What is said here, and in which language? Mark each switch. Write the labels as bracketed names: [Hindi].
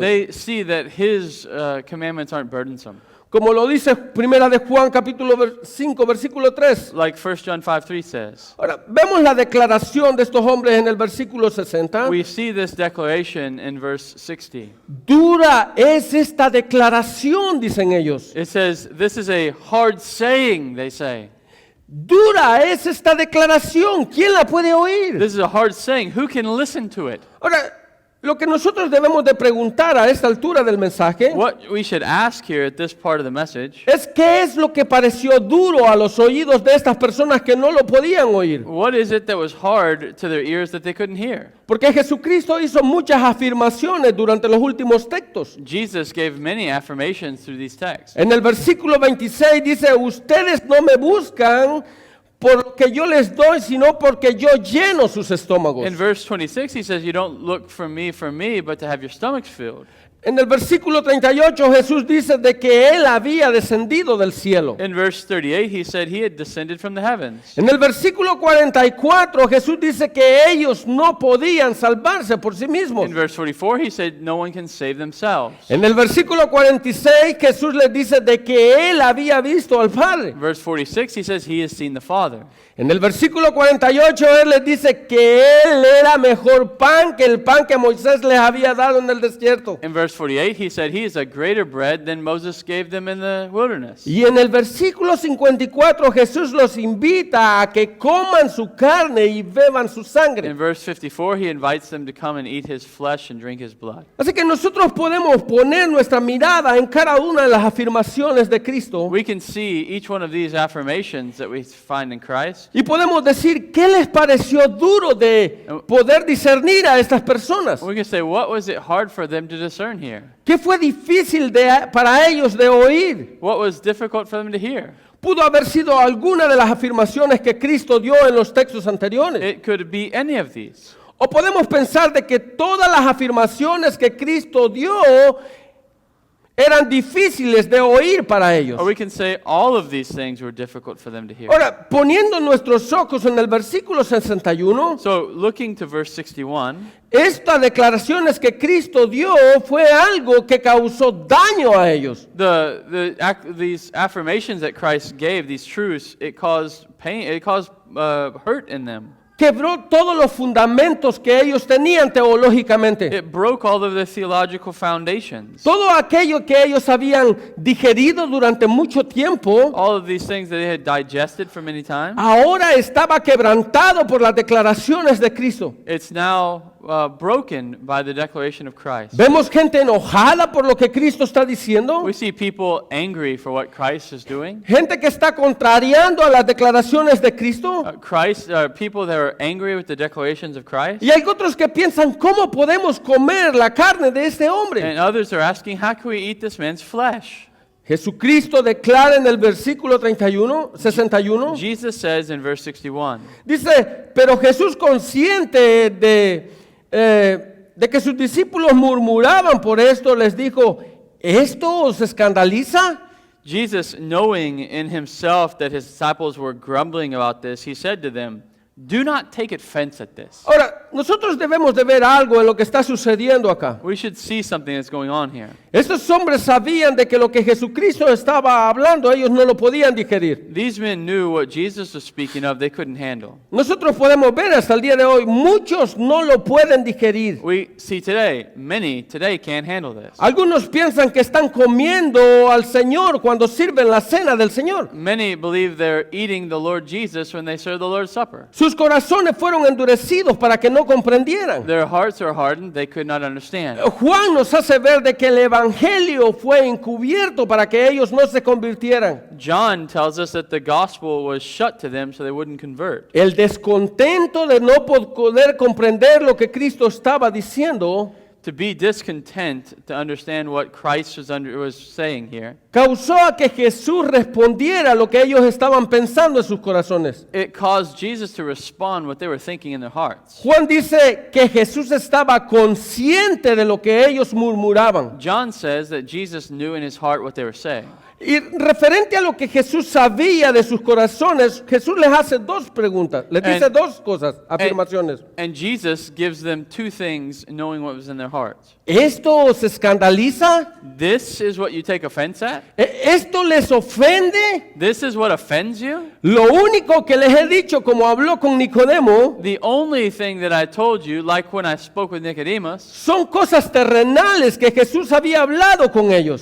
[English] they see that his commandments aren't burdensome. [Spanish] como lo dice Primera de Juan capítulo 5 versículo 3. [English] like 1 John 5:3 says. [Spanish] Ahora, vemos la declaración de estos hombres en el versículo 60. [English] We see this declaration in verse 60. [Spanish] Dura es esta declaración, dicen ellos. [English] It says, "This is a hard saying," they say. [Spanish] Dura es esta declaración. ¿Quién la puede oír? [English] This is a hard saying. Who can listen to it? [Spanish] Ahora, lo que nosotros debemos de preguntar a esta altura del mensaje [English] What we should ask here at this part of the message, [Spanish] es qué es lo que pareció duro a los oídos de estas personas que no lo podían oír. [English] what is it that was hard to their ears that they couldn't hear? [Spanish] Porque Jesucristo hizo muchas afirmaciones durante los últimos textos. [English] Jesus gave many affirmations through these texts. [Spanish] En el versículo 26 dice, ustedes no me buscan porque yo les doy, sino porque yo lleno sus estómagos. [English] In verse 26, he says, "You don't look for me, but to have your stomachs filled." [Spanish] En el versículo 38 Jesús dice de que Él había descendido del cielo. [English] In verse 38, he said he had descended from the heavens. [Spanish] En el versículo 44 Jesús dice que ellos no podían salvarse por sí mismos. [English] In verse 44, he said no one can save themselves. [Spanish] En el versículo 46 Jesús les dice de que Él había visto al Padre. [English] In verse 46, he says he has seen the Father. [Spanish] En el versículo 48 Él les dice que Él era mejor pan que el pan que Moisés les había dado en el desierto. [English] In verse 48, he said he is a greater bread than Moses gave them in the wilderness. [Spanish] Y en el versículo 54 Jesús los invita a que coman su carne y beban su [English] In [Spanish] sangre. [English] verse 54, he invites them to come and eat his flesh and drink his blood. [Spanish] Así que nosotros podemos poner nuestra mirada en cada una de las afirmaciones de Cristo [English] We can see each one of these affirmations that we find in Christ, [Spanish] y podemos decir qué les pareció duro de poder discernir a estas personas. [English] we can say, what was it hard for them to discern here? [Spanish] ¿Qué fue difícil para ellos de oír? [English] What was difficult for them to hear? [Spanish] Pudo haber sido alguna de las afirmaciones que Cristo dio en los textos anteriores. [English] It could be any of these. [Spanish] O podemos pensar de que todas las afirmaciones que Cristo dio eran difíciles de oír para ellos. [English] Or we can say all of these things were difficult for them to hear. [Spanish] Ahora, poniendo nuestros ojos en el versículo 61, [English] So, looking to verse 61, [Spanish] estas declaraciones que Cristo dio fue algo que causó daño a ellos. [English] these affirmations that Christ gave, these truths, it caused pain, it caused hurt in them. [Spanish] Quebró todos los fundamentos que ellos tenían teológicamente. [English] It broke all of the theological foundations. [Spanish] Todo aquello que ellos habían digerido durante mucho tiempo, [English] All of these things that they had digested for many times, [Spanish] ahora estaba quebrantado por las declaraciones de Cristo. [English] it's now broken by the declaration of Christ. [Spanish] Vemos gente enojada por lo que Cristo está diciendo, [English] We see people angry for what Christ is doing. [Spanish] gente que está contrariando a las declaraciones de Cristo, [English] People that are angry with the declarations of Christ. [Spanish] y hay otros que piensan, ¿cómo podemos comer la carne de este hombre? [English] And others are asking, how can we eat this man's flesh? [Spanish] Jesucristo declara en el versículo 61, [English] Jesus says in verse 61, [Spanish] dice, pero Jesús consciente de que sus discípulos murmuraban por esto, les dijo, ¿esto os escandaliza? [English] Jesus, knowing in himself that his disciples were grumbling about this, he said to them, do not take offense at this. [Spanish] Ahora, nosotros debemos de ver algo en lo que está sucediendo acá. [English] We should see something that's going on here. [Spanish] Estos hombres sabían de que lo que Jesucristo estaba hablando, ellos no lo podían digerir. [English] These men knew what Jesus was speaking of, they couldn't handle. [Spanish] Nosotros podemos ver hasta el día de hoy, muchos no lo pueden digerir. [English] We see today, many today can't handle this. [Spanish] Algunos piensan que están comiendo al Señor cuando sirven la cena del Señor. [English] Many believe they're eating the Lord Jesus when they serve the Lord's Supper. [Spanish] Sus corazones fueron endurecidos para que no comprendieran. [English] Their hearts are hardened, they could not understand. [Spanish] Juan nos hace ver de que el evangelio fue encubierto para que ellos no se convirtieran. [English] John tells us that the gospel was shut to them so they wouldn't convert. [Spanish] El descontento de no poder comprender lo que Cristo estaba diciendo [English] To be discontent to understand what Christ was saying here, [Spanish] causó a que Jesús respondiera lo que ellos estaban pensando en sus corazones. [English] it caused Jesus to respond what they were thinking in their hearts. [Spanish] Juan dice que Jesús estaba consciente de lo que ellos murmuraban. [English] John says that Jesus knew in his heart what they were saying. [Spanish] Y referente a lo que Jesús sabía de sus corazones, Jesús les hace dos preguntas, les dice dos cosas, afirmaciones. [English] And Jesus gives them two things, knowing what was in their hearts. [Spanish] ¿Esto os escandaliza? [English] This is what you take offense at? [Spanish] ¿Esto les ofende? [English] This is what offends you? [Spanish] Lo único que les he dicho, como habló con Nicodemo, [English] The only thing that I told you, like when I spoke with Nicodemus, [Spanish] son cosas terrenales que Jesús había hablado con ellos.